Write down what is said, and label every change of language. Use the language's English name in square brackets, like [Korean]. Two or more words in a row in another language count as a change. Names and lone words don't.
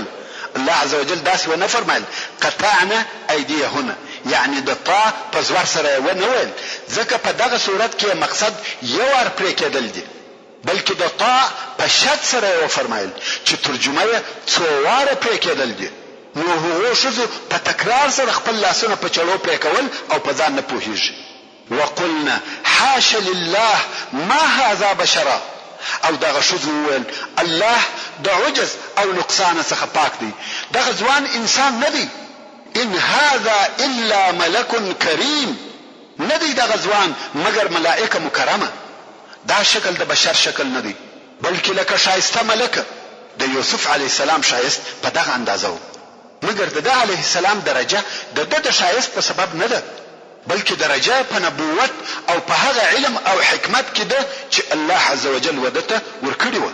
[Pashto] الله عزوجل داسې ونه فرمایل [Arabic] قطعنا ايديهن، [Pashto] یعنی د طا په زور سره ونه ویل، ځکه په دغه صورت کې مقصد یو ور پرې کېدل دي، بلکې د طا په شد سره و فرمایل چې ترجمه یې څو واره پرې کېدل دي. نو هغه شذو په تکرار سره خپل لاسونه په چړو پرې کول او په ځان نه پوهیږي. [Arabic] وقلنا حاش لله ما هذا بشرا. [Pashto] او دغه شذو ویل الله د عجز او نقصان څخه پاک دی، دغه ځوان انسان نه دی. [Arabic] ان هذا الا ملك کریم. [Pashto] نه دی دغه ځوان مگر ملائکه مکرمه. دا شکل د بشر شکل نه دی، بلکې لکه شایسته ملک. د یوسف [Arabic] علی السلام [Pashto] شایست په دغه اندازه و، مگر د [Arabic] علیه السلام [Pashto] درجه د شایست په سبب نه ده، بلکې درجه په نبوت او په هغه علم او حکمت کې ده چې الله عزوجل ودته ورکړي و.